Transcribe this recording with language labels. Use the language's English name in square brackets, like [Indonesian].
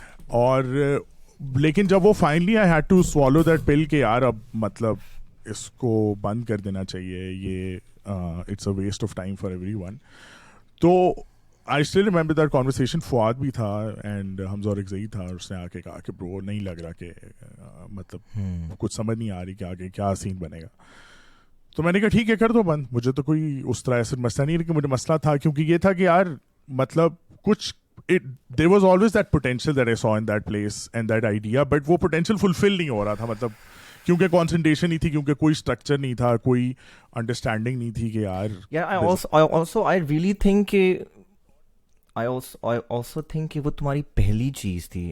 [Hindi] और लेकिन जब वो finally [English] I had to swallow that pill [Hindi] कि यार अब मतलब इसको बंद कर देना चाहिए, ये [English] It's a waste of time for everyone. [Hindi] तो [English] I still remember that conversation. [Hindi] Fuad भी था एंड हमजा और एकजई था और उसने आके कहा कि ब्रो नहीं लग रहा कि मतलब कुछ समझ नहीं आ रही कि आगे क्या सीन बनेगा. तो मैंने कहा ठीक है कर दो बंद, मुझे तो कोई उस तरह ऐसा मसला नहीं है. लेकिन मुझे मसला था क्योंकि ये था कि यार मतलब कुछ [English] there was always that potential that I saw in that place and that idea, but वो potential fulfill [Hindi] नहीं हो रहा था. मतलब क्योंकि कंसंट्रेशन नहीं थी, क्योंकि कोई स्ट्रक्चर नहीं था, कोई अंडरस्टैंडिंग नहीं थी कि यार. [English] I really think I also think [Hindi] कि वो तुम्हारी पहली चीज़ थी.